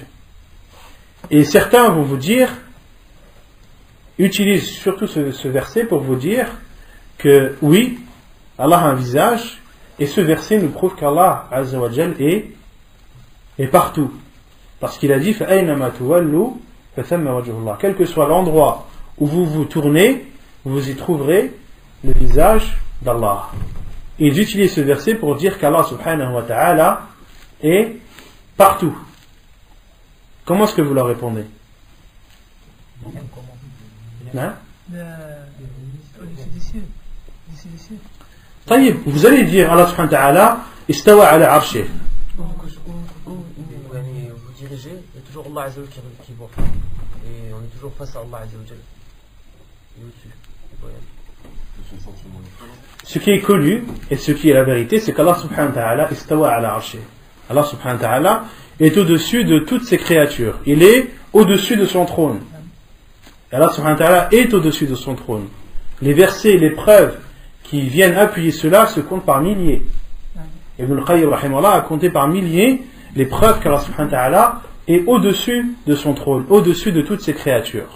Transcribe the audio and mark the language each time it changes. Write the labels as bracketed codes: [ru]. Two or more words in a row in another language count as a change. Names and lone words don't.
[fr] Et certains vont vous dire, utilisent surtout ce verset pour vous dire que oui, Allah a un visage, et ce verset nous prouve qu'Allah [ar] عز وجل [fr] est partout. Parce qu'il a dit [ar] فَأَيْنَمَا تُوَلُّوا فَثَمَّ وَجْهُ اللَّهِ. [fr] Quel que soit l'endroit où vous vous tournez, vous y trouverez le visage d'Allah. Ils utilisent ce verset pour dire qu'Allah [ar] سبحانه وتعالى [fr] est partout. Comment est-ce que vous leur répondez? Hein? Vous allez dire [ar] الله سبحانه وتعالى استوى على عرشه. [fr] Vous dirigez, il y a toujours Allah [ar] عز وجل [fr] qui voit. Et on est toujours face à Allah [ar] عز وجل. [fr] Il est au-dessus. Ce qui est connu et ce qui est la vérité, c'est qu'Allah [ar] سبحانه وتعالى استوى على عرشه. [fr] Allah [ar] سبحانه وتعالى [fr] est au-dessus de toutes ses créatures. Il est au-dessus de son trône. Et Allah [ar] سبحانه وتعالى [fr] est au-dessus de son trône. Les versets, les preuves qui viennent appuyer cela se comptent par milliers. Ibn al-Qayyim rahimahullah a compté par milliers les preuves qu'Allah [ar] سبحانه وتعالى [fr] est au-dessus de son trône, au-dessus de toutes ses créatures.